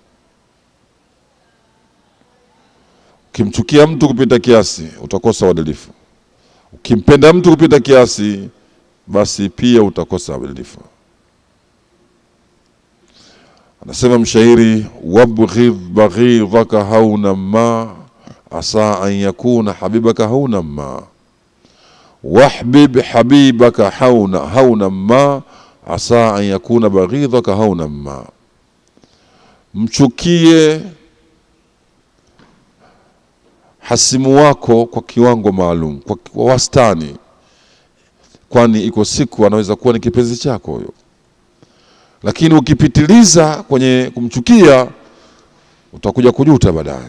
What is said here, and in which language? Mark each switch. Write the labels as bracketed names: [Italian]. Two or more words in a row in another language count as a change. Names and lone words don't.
[Swahili] Ukimchukia mtu kupita kiasi utakosa uadilifu. Ukimpenda mtu kupita kiasi basi pia utakosa uadilifu. Anasema mshairi, [Arabic] وأبغض بغيضك هونا ما عسى أن يكون حبيبك هونا ما وأحبب حبيبك هونا ما عسى أن يكون بغيضك هونا ما. [Swahili] Mchukie hasimu wako kwa kiwango maalum, kwa wastani, kwani iko siku anaweza kuwa ni kipenzi chako huyo. Lakini ukipitiliza kwenye kumchukia utakuja kujuta baadaye.